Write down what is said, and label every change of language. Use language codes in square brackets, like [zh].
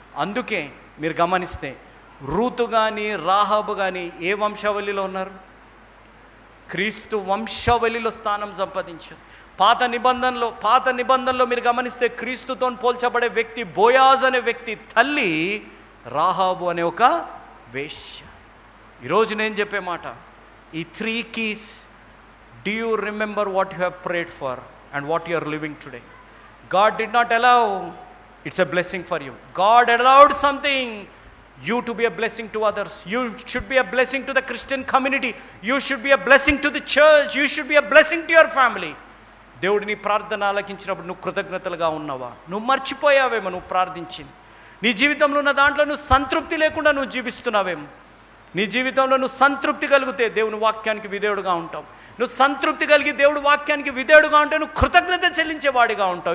[te] అందుకే మీరు గమనిస్తే రూతు కానీ రాహాబు కానీ ఏ వంశావళిలో ఉన్నారు? క్రీస్తు వంశావళిలో స్థానం సంపాదించారు. పాత నిబంధనలో మీరు గమనిస్తే క్రీస్తుతో పోల్చబడే వ్యక్తి బోయాజ్ అనే వ్యక్తి తల్లి రాహాబు అనే ఒక వేశ్య. ఈరోజు నేను చెప్పే మాట, [en] ఈ 3 keys, do you remember what you have prayed for and what you are living today? God did not allow, it's a blessing for you. God allowed something, you to be a blessing to others. You should be a blessing to the Christian community. You should be a blessing to the church. You should be a blessing to your family. [te] దేవుడు నీ ప్రార్థన ఆలకించినప్పుడు నువ్వు కృతజ్ఞతలుగా ఉన్నావా? నువ్వు మర్చిపోయావేమో నువ్వు ప్రార్థించింది. నీ జీవితంలో ఉన్న దాంట్లో నువ్వు సంతృప్తి లేకుండా నువ్వు జీవిస్తున్నావేమో. నీ జీవితంలో నువ్వు సంతృప్తి కలిగితే దేవుని వాక్యానికి విధేయుడుగా ఉంటావు. నువ్వు సంతృప్తి కలిగి దేవుడి వాక్యానికి విధేయుడుగా ఉంటే నువ్వు కృతజ్ఞత చెల్లించేవాడిగా ఉంటావు.